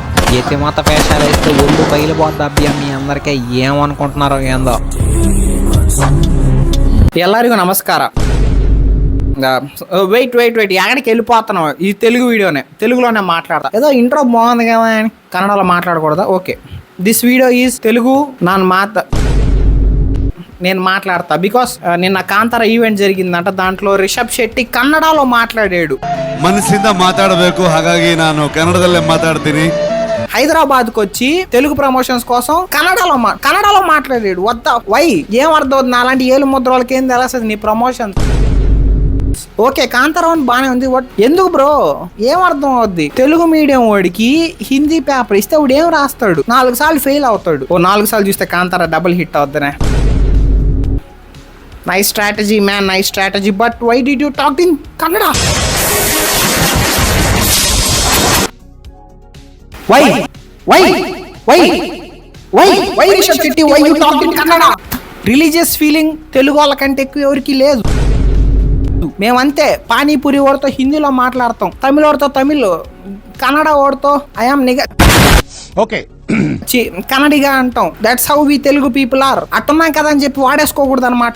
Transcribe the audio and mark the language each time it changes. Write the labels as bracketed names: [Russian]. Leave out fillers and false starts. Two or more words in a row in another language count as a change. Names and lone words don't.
[Telugu] యతిమత వేషాలు వేస్తే ఒళ్ళు బయలుపోద్ది అబ్బా మీ అందరికీ ఏమనుకుంటున్నారో ఏందో. [Kannada] ಎಲ್ಲರಿಗೂ ನಮಸ್ಕಾರ. [Telugu] వెయిట్ ఎక్కడికి వెళ్ళిపోతున్నావు? ఈ తెలుగు వీడియోనే తెలుగులోనే మాట్లాడతా. ఏదో ఇంట్రో బాగుంది కదా అని కన్నడలో మాట్లాడకూడదా? [English] Okay, this video is Telugu. [Telugu] నేను మాట్లాడతా బికాస్ నిన్న కాంతార ఈవెంట్ జరిగిందంట. దాంట్లో రిషబ్ శెట్టి కన్నడలో మాటాడాడు. [Kannada] ಮನಸ್ಸಿಂದ ಮಾತಾಡಬೇಕು, ಹಾಗಾಗಿ ನಾನು ಕನ್ನಡದಲ್ಲೇ ಮಾತಾಡ್ತೀನಿ. [Telugu] హైదరాబాద్కి వచ్చి తెలుగు ప్రమోషన్స్ కోసం కన్నడలో మాట్లాడాడు. వై ఏం అర్థం అవుతుంది? అలాంటి ఏలు ముద్ర వాళ్ళకి ఏం తెలుస్తుంది నీ ప్రమోషన్? ఓకే, కాంతారావు బానే ఉంది. ఎందుకు బ్రో ఏం అర్థం అవుద్ది? తెలుగు మీడియం వాడికి హిందీ పేపర్ ఇస్తే వాడు ఏం రాస్తాడు? 4 సార్లు ఫెయిల్ అవుతాడు. 4 సార్లు చూస్తే కాంతారా డబుల్ హిట్ అవుద్దనే. [English] Nice strategy man, nice strategy. But why did you talk in Kannada? Why రిషబ్ శెట్టి, why you talk in Kannada? religious feeling [Telugu] తెలుగు వాళ్ళకంటే ఎక్కువ ఎవరికి లేదు. మేమంతే పానీపూరి వాడితో హిందీలో మాట్లాడతాం, తమిళ వాడితో తమిళ్, కన్నడ వాడితో ఐఎమ్ నిగ ఓకే కన్నడిగా అంటాం. [English] That's how we Telugu people are. [Telugu] అట్టున్నాం కదా అని చెప్పి వాడేసుకోకూడదు అనమాట.